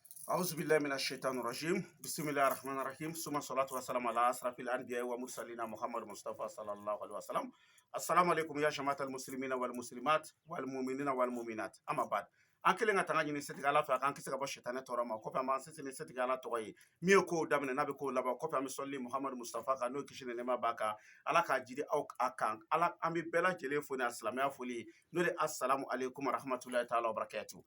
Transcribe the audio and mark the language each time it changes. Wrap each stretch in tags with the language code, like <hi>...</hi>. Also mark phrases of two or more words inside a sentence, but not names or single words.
<ar>أعوذ بالله من الشيطان الرجيم بسم الله الرحمن الرحيم ثم الصلاة والسلام على أشرف الأنبياء ومرسلين محمد مصطفى صلى الله عليه وسلم. السلام عليكم يا جماعة المسلمين والمسلمات والمؤمنين والمؤمنات. أما بعد</ar> <bm>an kelen ka tanga ɲini setigi ala fɛ a k'an kisi ka bɔ sitana tɔɔrɔ ma kɔfɛ an b'an sinsin ni setigi ala tɔgɔ ye min ye kow daminɛ n'a bɛ kow laban kɔfɛ an bɛ sɔlili muhamadu mustafa kan n'o ye kisi ni nɛɛma b'a kan ala k'a jidi aw a kan ala an bɛ bɛɛ lajɛlen fo ni silamɛya foli n'o de</bm> <ar>السلام عليكم ورحمة الله تعالى وبركاته.</ar>